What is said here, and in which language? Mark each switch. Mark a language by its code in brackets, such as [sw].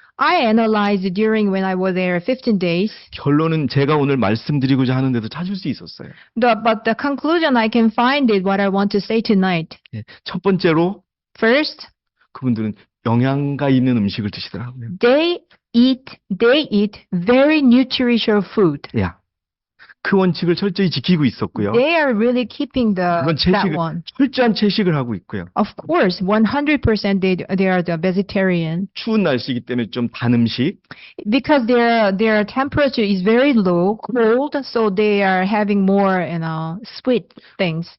[en] I analyzed during when I was there 15 days. [ko] 결론은 제가 오늘 말씀드리고자 하는 데서 찾을 수 있었어요. [en] But the conclusion I can find is what I want to say tonight. [ko] 예, 첫 번째로 [en] First, [ko] 그분들은 영양가 있는 음식을 드시더라고요. [en] they eat very nutritious food. [ko] 야, 그 원칙을 철저히 지키고 있었고요. [en] They are really keeping [ko] 그건 [en] that one. [ko] 철저한 채식을 하고 있고요. [en] Of course, 100% they are the vegetarian. [ko] 추운 날씨이기 때문에 좀 단 음식, [en] Because their temperature is very low, cold, so they are having more, sweet things.